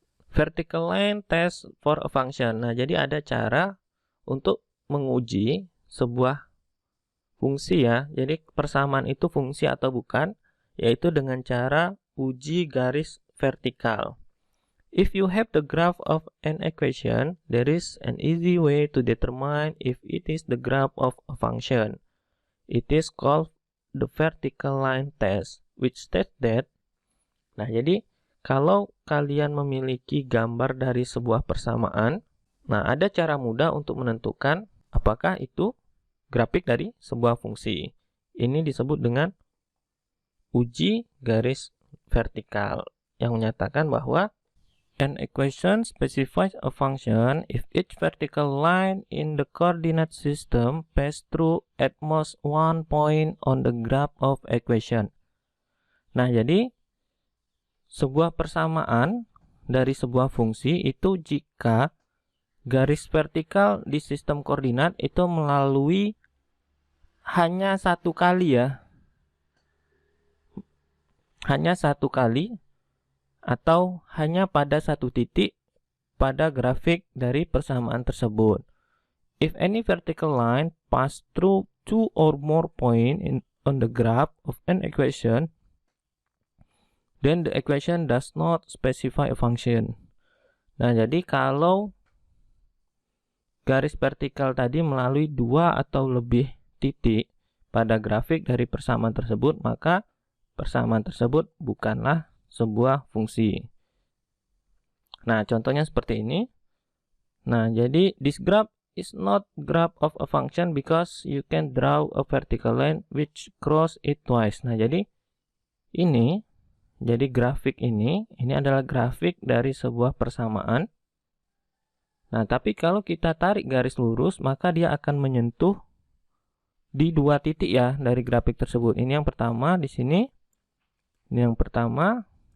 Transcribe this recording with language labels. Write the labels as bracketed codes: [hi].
[en] Vertical line test for a function. [id] Nah, jadi ada cara untuk menguji sebuah fungsi ya. Jadi persamaan itu fungsi atau bukan, yaitu dengan cara uji garis vertikal. [en] If you have the graph of an equation, there is an easy way to determine if it is the graph of a function. It is called the vertical line test, which states that. [id] Nah, jadi kalau kalian memiliki gambar dari sebuah persamaan, nah ada cara mudah untuk menentukan apakah itu grafik dari sebuah fungsi. Ini disebut dengan uji garis vertikal yang menyatakan bahwa [en] an equation specifies a function if each vertical line in the coordinate system pass through at most one point on the graph of equation. [id] Nah, jadi sebuah persamaan dari sebuah fungsi itu jika garis vertikal di sistem koordinat itu melalui hanya satu kali ya. Hanya satu kali atau hanya pada satu titik pada grafik dari persamaan tersebut. [en] If any vertical line pass through two or more points on the graph of an equation, then the equation does not specify a function. [id] Nah, jadi kalau garis vertikal tadi melalui dua atau lebih titik pada grafik dari persamaan tersebut, maka persamaan tersebut bukanlah sebuah fungsi. Nah, contohnya seperti ini. Nah, jadi [en] this graph is not graph of a function because you can draw a vertical line which cross it twice. [id] Nah, jadi grafik ini adalah grafik dari sebuah persamaan. Nah, tapi kalau kita tarik garis lurus, maka dia akan menyentuh di dua titik ya dari grafik tersebut. Ini yang pertama di sini. Ini yang pertama.